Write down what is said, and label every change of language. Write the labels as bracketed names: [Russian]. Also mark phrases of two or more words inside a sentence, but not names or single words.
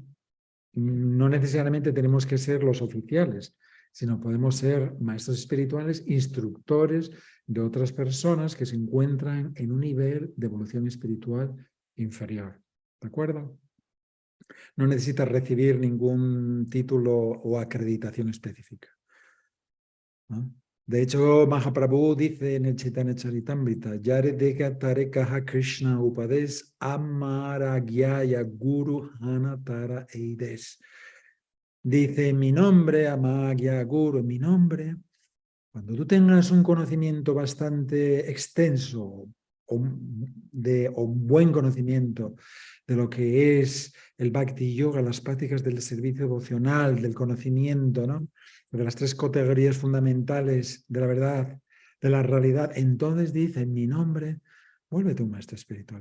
[Spanish] No necesariamente tenemos que ser los oficiales, sino podemos ser maestros espirituales, instructores de otras personas que se encuentran en un nivel de evolución espiritual inferior. ¿De acuerdo? No necesitas recibir ningún título o acreditación específica, ¿no? De hecho, Mahaprabhu dice en el Chaitanya Charitamrita, [Bangla] যারে দেখ তারে কহ কৃষ্ণ উপদেশ আমার আজ্ঞায় গুরু হঞা তার এই দেশ. [Spanish] Dice, en mi nombre, [Bangla] আজ্ঞায় গুরু, [Spanish] en mi nombre, cuando tú tengas un conocimiento bastante extenso o un buen conocimiento de lo que es el Bhakti Yoga, las prácticas del servicio devocional, del conocimiento, ¿no?, de las tres categorías fundamentales de la verdad, de la realidad, entonces dice, en mi nombre, vuélvete un maestro espiritual.